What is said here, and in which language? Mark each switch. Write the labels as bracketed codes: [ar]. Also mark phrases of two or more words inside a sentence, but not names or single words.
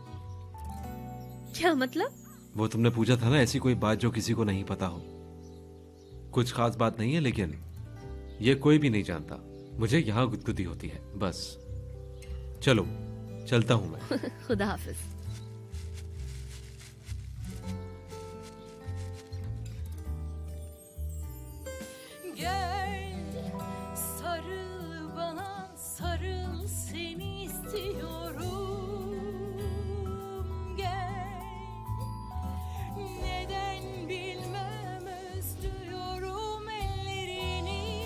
[hi] क्या मतलब? वो तुमने पूछा था ना, ऐसी कोई बात जो किसी को नहीं पता हो। कुछ खास बात नहीं है, लेकिन ये कोई भी नहीं जानता। मुझे यहाँ गुदगुदी होती है, बस। चलो, चलता हूं मैं। खुदा हाफिज। [tr] Gel sarıl bana, sarıl, seni istiyorum. Gel, neden bilmem, özlüyorum ellerini.